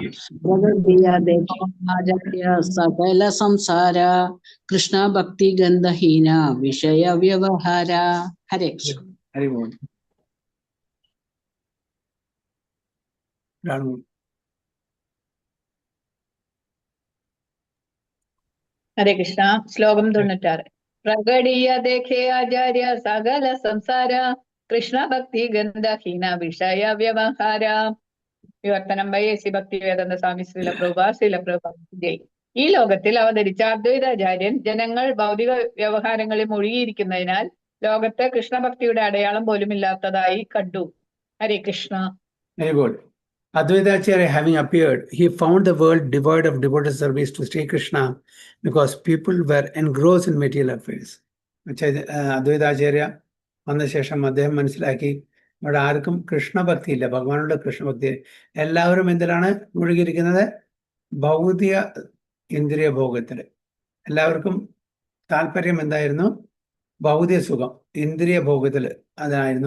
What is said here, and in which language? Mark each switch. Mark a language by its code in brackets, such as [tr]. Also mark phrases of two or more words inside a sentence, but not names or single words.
[bn] প্রকটিয়া দেখে আচার্য সকল সংসার কৃষ্ণ ভক্তি গন্ধহীন বিষয় ব্যবহার. Hare Krishna. Hare Krishna. [ml] ഹരേ കൃഷ്ണ. ശ്ലോകം 96. [bn] প্রকটিয়া দেখে আচার্য সকল সংসার কৃষ্ণ ভক্তি গন্ধহীন বিষয় ব্যবহার. [ml] വിവർത്തനം ബൈ എസി ഭക്തിവേദാന്ത സ്വാമി ശ്രീല പ്രഭുപാദ് ജയ്. ഈ ലോകത്തിൽ അവതരിച്ച അദ്വൈതാചാര്യൻ ജനങ്ങൾ ഭൗതിക വ്യവഹാരങ്ങളിൽ മുഴുകിയിരിക്കുന്നതിനാൽ ലോകത്ത് കൃഷ്ണഭക്തിയുടെ അടയാളം പോലും ഇല്ലാത്തതായി കണ്ടു. ഹരേ കൃഷ്ണ. [en] Very good. Advaita Acharya having appeared, he found the world devoid of devoted service to Sri Krishna because people were engrossed in material affairs. [ml] Advaita Acharya വന്ന ശേഷം അദ്ദേഹം മനസ്സിലാക്കി ഇവിടെ ആർക്കും കൃഷ്ണഭക്തി ഇല്ല, ഭഗവാനുള്ള കൃഷ്ണഭക്തി. എല്ലാവരും എന്തിലാണ് മുഴുകിയിരിക്കുന്നത്? ഭൗതിക ഇന്ദ്രിയ ഭോഗത്തിൽ. എല്ലാവർക്കും താല്പര്യം എന്തായിരുന്നു? ഭൗതിക സുഖം, ഇന്ദ്രിയ ഭോഗത്തിൽ അതായിരുന്നു.